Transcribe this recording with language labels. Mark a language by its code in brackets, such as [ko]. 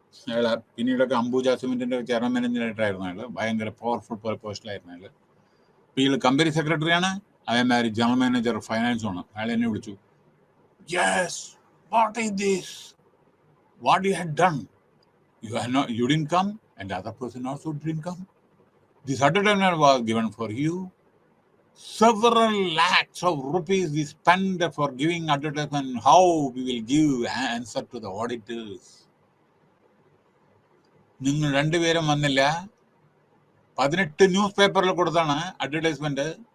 [ml] അയാൾ പിന്നീടൊക്കെ അംബുജ സിമെന്റിന്റെ ചെയർമാൻ മാനേജറായിട്ടായിരുന്നു. അയാൾ ഭയങ്കര പവർഫുൾ പോസ്റ്റിലായിരുന്നു അയാൾ. ഇയാൾ കമ്പനി സെക്രട്ടറിയാണ്, അതേമാതിരി ജനറൽ മാനേജർ ഫൈനാൻസും ആണ്. അയാൾ എന്നെ വിളിച്ചു. [en] Yes, what is this, what you had done, you didn't come and the other person also didn't come. This advertisement was given for you. Several lakhs of rupees we spend for giving advertisement. How we will give answer to the auditors? [ml] നിങ്ങൾ രണ്ടുപേരും വന്നില്ല. 18 news പേപ്പറിൽ കൊടുത്താണ് advertisement.